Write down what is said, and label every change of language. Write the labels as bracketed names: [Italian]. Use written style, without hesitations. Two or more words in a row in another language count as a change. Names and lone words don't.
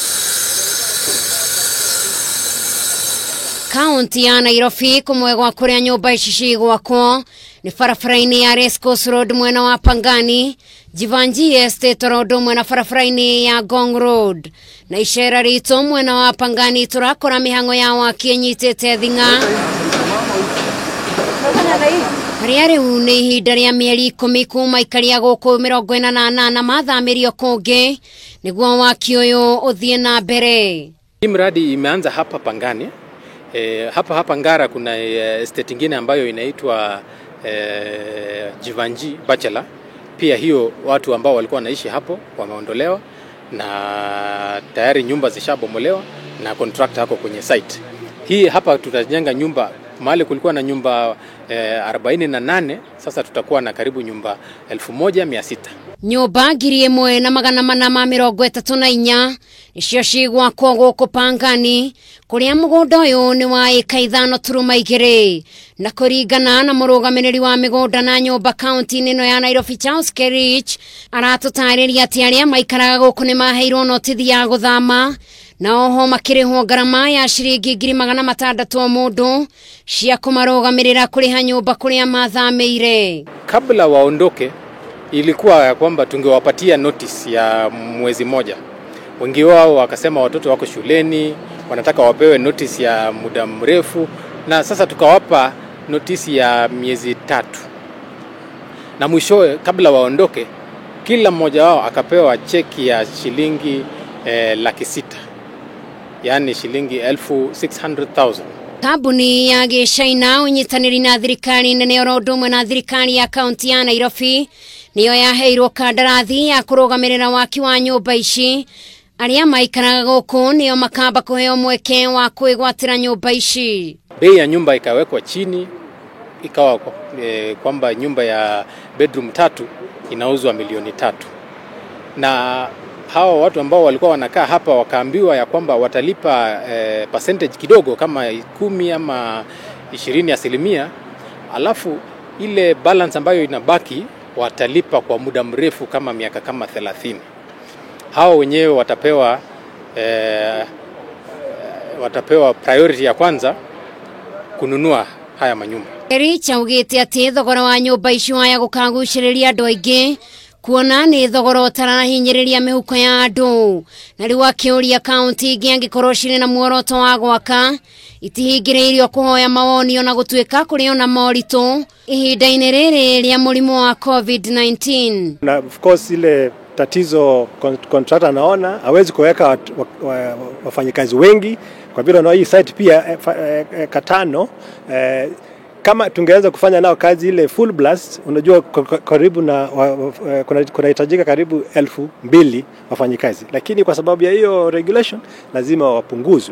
[Kikuyu] Kaunti ya Nairobi kumwe gwa kuria nyumba ici cigwakwo ni barabara-ini ya Race Course Road mwena wa Pangani, Jivanji Estate Road mwena barabara-ini ya Ngong Road, na icera rito mwena wa Pangani turakora mihango ya waki nyitete thinga. Haria riu ni ihinda ria mieri 10 kuma ikaria guku 48 mathamirio kungi niguo waki uyu uthie na mbere. [Swahili] Hii mradi imeanza hapa Pangani. Hapa Ngara kuna estate nyingine ambayo inaitwa Jivanji Bachelor. Pia hiyo watu ambao walikuwa wanaishi hapo wameondolewa na tayari nyumba zishabomolewa na contractor hako kwenye site. Hii hapa tutajenga nyumba mahali kulikuwa na nyumba 48, sasa tutakuwa na karibu nyumba 1600. [Kikuyu] Nyumba 1434 icio cigwakwo guku Pangani kuria mugunda uyu ni wa eka 5.2 na kuringana na murugamiriri wa migunda na nyumba kaunti ino ya Nairobi Charles Kerich aratutariria ati aria maikaraga guku ni maheirwo notithi ya guthama na oho makirihwo ngarama ya ciringi 600 mundu cia kumarugamirira kuriha nyumba kuria mathamire. [Swahili] Kabla waondoke ilikuwa ya kwamba tungewapatia notice ya mwezi moja. Wengi wao wakasema watoto wako shuleni, wanataka wapewe notice ya muda mrefu, na sasa tukawapa notice ya miezi 3. Na mwishowe kabla waondoke kila mmoja wao akapewa cheki ya shilingi 600,000. Yani shilingi 600,000. [Kikuyu] Kabuni ya Gĩcaina unyitanĩri na thirikari nene orodomwe na thirikari ya kaunti ya Nairobi niyo yaheirwo kandarathi ya kurugamirira waki wa nyumba ici. Aria maikaraga guku niyo makamba kuheo mweke wa kwigwatira nyumba ici. [Swahili] Bei ya nyumba ikawekwa chini, ikawa kwamba nyumba ya bedroom 3 inauzwa milioni 3. Na hao watu ambao walikuwa wanakaa hapa wakaambiwa ya kwamba watalipa percentage kidogo kama 10 ama 20%, alafu ile balance ambayo inabaki watalipa kwa muda mrefu kama miaka kama 30. Hao wenyewe watapewa priority ya kwanza kununua haya manyumba. [Kikuyu] Kerich augite ati thogora wa nyumba ici waya gukaguciriria andu aingi kuona ni thogora utarahinyiriria mihuko ya andu, na riu akiuria kaunti ingi angikorwo ciri na muoroto wa gwaka itihingiriirio kuhoya mawoni na gutuika kuri ona moritu ihinda-ini riri ria murimu wa COVID-19. [Swahili] Na [English] of course [Swahili] ile tatizo contractor anaona hawezi kuweka wafanyikazi wengi kwa vile na hii site pia katano. Kama tungeweza kufanya nao kazi ile [English] full blast, [Swahili] unajua karibu na kunahitajika karibu 2,000 wafanyikazi, lakini kwa sababu ya hiyo regulation lazima wapunguzwe.